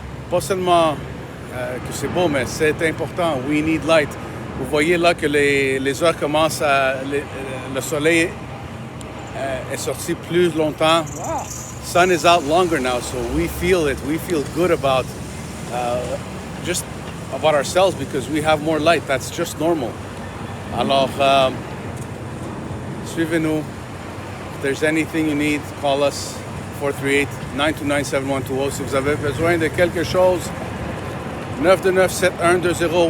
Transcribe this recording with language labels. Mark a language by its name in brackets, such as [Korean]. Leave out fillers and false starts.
[French] Pas seulement que c'est beau, mais c'est important. [English] We need light. [French] Vous voyez là que les heures commencent le soleil est sorti plus longtemps. [English] Wow. Sun is out longer now, so we feel it. We feel good about just about ourselves because we have more light. That's just normal. [French] Alors, suivez-nous. [English] If there's anything you need, call us 438-929-7120. [French] Si vous avez besoin de quelque chose, 929-7120.